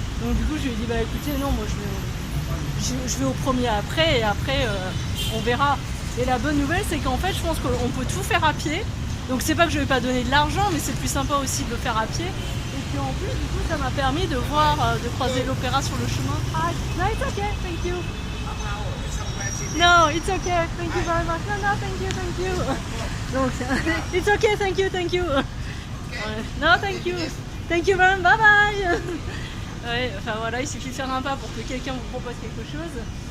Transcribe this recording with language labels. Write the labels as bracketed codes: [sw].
[fr] Donc du coup je lui ai dit bah écoutez non, moi je vais au premier après, et après on verra. Et la bonne nouvelle c'est qu'en fait je pense qu'on peut tout faire à pied. Donc c'est pas que je vais pas donner de l'argent, mais c'est plus sympa aussi de le faire à pied. Et puis en plus du coup ça m'a permis de voir, de croiser l'opéra sur le chemin. [en] Ah, no, it's okay, thank you. No, it's okay, thank you very much. No, thank you. Donc it's okay, thank you. No, thank you very much, bye bye. [fr] Ouais, enfin voilà, il suffit de faire un pas pour que quelqu'un vous propose quelque chose.